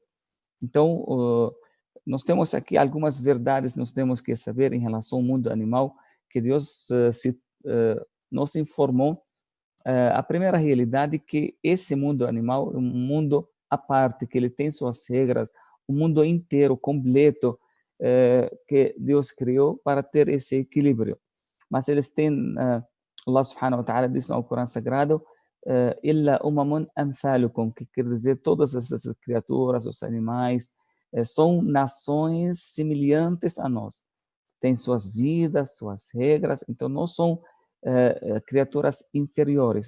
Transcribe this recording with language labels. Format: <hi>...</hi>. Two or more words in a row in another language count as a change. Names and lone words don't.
<pt>Então, nós temos aqui algumas verdades que nós temos que saber em relação ao mundo animal que Deus nos informou. A primeira realidade é que esse mundo animal é um mundo à parte, que ele tem suas regras, um mundo inteiro, completo, que Deus criou para ter esse equilíbrio. Mas eles têm, Allah</pt> <ar>سبحانه وتعالى</ar> <pt>diz no Alcorão Sagrado,</pt> <ar>إلا أمم أمثالكم,</ar> <pt>que quer dizer todas essas criaturas, os animais, são nações semelhantes a nós. Têm suas vidas, suas regras, então não são criaturas inferiores.</pt>